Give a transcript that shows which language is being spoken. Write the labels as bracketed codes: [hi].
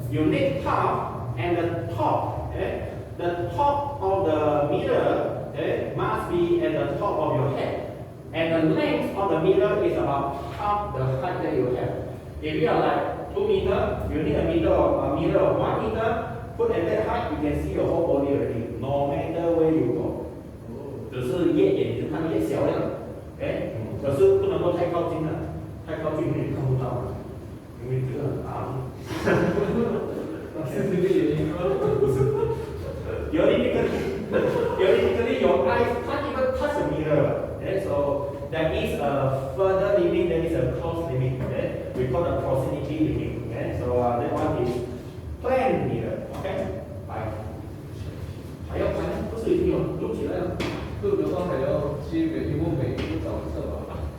[en] You need half, and the top. Okay? The top of the mirror, okay, must be at the top of your head. And the length of the mirror is about half the height that you have. If you are like 2 meters, you need a mirror of 1 meter. Put at that height, you can see your whole body already, no matter where you go. [zh] 只是越远就看越小了，哎，可是不能够太靠近了，太靠近你看不到了，因为这个很大。是这个原因吗？不是。 [en] Theoretically, your eyes can't even touch the mirror. Okay? So there is a further limit, there is a close limit. Okay? We call the proximity limit. Okay? So that one is plane mirror. Okay? [zh] 来，还要看，不是已经有录起来了。录的话还要接每一个找一下吧。